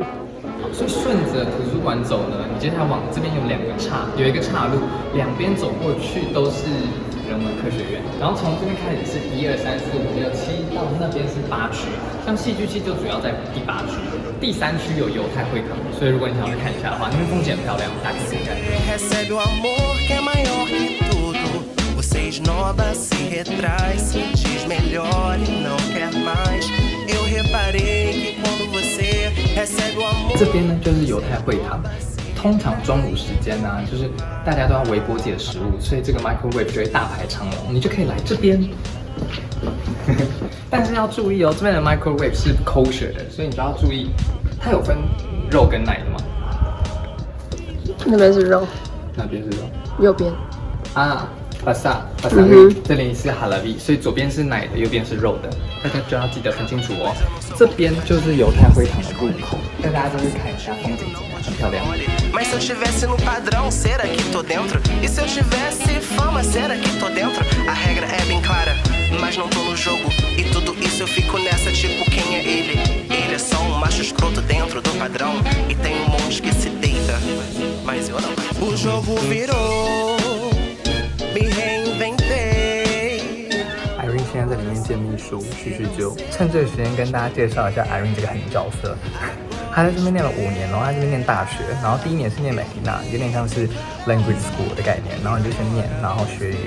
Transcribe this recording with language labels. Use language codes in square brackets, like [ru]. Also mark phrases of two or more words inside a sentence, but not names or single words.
[zh] 所以顺着图书馆走呢，你接下来往这边有有一个岔路，两边走过去都是人文科学院，然后从这边开始是1、2、3、4、5、6、7，到那边是8区，像戏剧系就主要在第8区，第3区有犹太会堂，所以如果你想要去看一下的话，那边风景很漂亮，大家可以看。 [pt] Recebe o amor que é maior que tudo. Você esnoba, se retrai, se diz melhor e não quer mais. Eu reparei que quando você recebe o amor. [zh] 这边呢就是犹太会堂，通常中午时间呢，就是大家都要微波自己的食物，所以这个 microwave 就会大排长龙，你就可以来这边。但是要注意哦，这边的 microwave 是 kosher 的，所以你就要注意，它有分肉跟奶的吗？那边是肉，那边是肉，右边啊。巴萨这里是哈拉比，所以左边是奶的，右边是肉的，大家就要记得分清楚哦。这边就是犹太会堂的入口，带大家都去看一下风景，很漂亮。 [pt] Mas se eu tivesse no padrão, será que tô dentro? E se eu tivesse fama, será que tô dentro? A regra é bem clara, mas não tô no jogo. E tudo isso eu fico nessa, tipo quem é ele? Ele é só macho escroto dentro do padrão. E tem monte que se deita, mas eu não. O jogo virou. [zh] Irene 现在在里面见秘书叙旧，趁这个时间跟大家介绍一下 Irene 这个狠角色。她在这边念了5年，然后她这边念大学，然后第1年是念 Medina， 有点像是 [en] language school [zh] 的概念，然后你就先念，然后学语言。